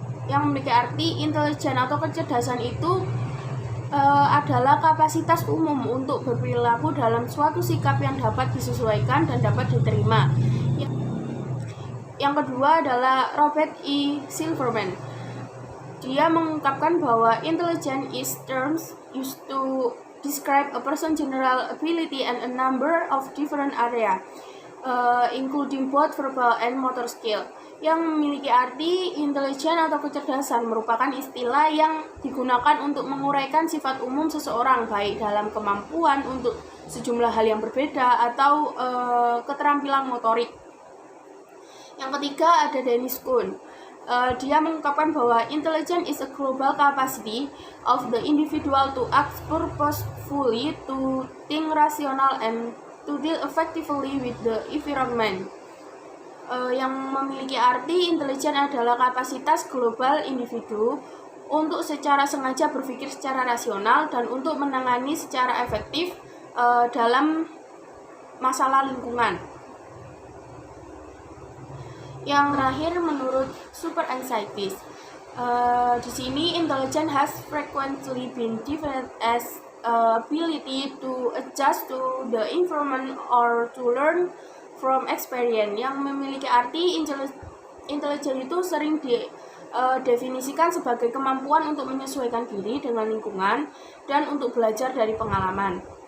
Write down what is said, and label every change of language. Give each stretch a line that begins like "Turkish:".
Indonesian: Yang memiliki arti intelijen atau kecerdasan itu adalah kapasitas umum untuk berperilaku dalam suatu sikap yang dapat disesuaikan dan dapat diterima. Yang kedua adalah Robert E. Silverman. Dia mengungkapkan bahwa
English: intelligence is terms used to describe a person's general ability and a number of different area, including both verbal and motor skill.
Indonesian: Yang memiliki arti intelijen atau kecerdasan merupakan istilah yang digunakan untuk menguraikan sifat umum seseorang, baik dalam kemampuan untuk sejumlah hal yang berbeda atau keterampilan motorik. Yang ketiga ada Dennis Kuhn. Dia mengungkapkan bahwa
English: intelligence is a global capacity of the individual to act purposefully, to think rational, and to deal effectively with the environment.
Indonesian: Yang memiliki arti intelijen adalah kapasitas global individu untuk secara sengaja berpikir secara rasional dan untuk menangani secara efektif dalam masalah lingkungan. Yang terakhir menurut Super Anxieties, di sini
English: intelligence has frequently been defined as ability to adjust to the environment or to learn from experience.
Indonesian: Yang memiliki arti intelijen itu sering didefinisikan sebagai kemampuan untuk menyesuaikan diri dengan lingkungan dan untuk belajar dari pengalaman.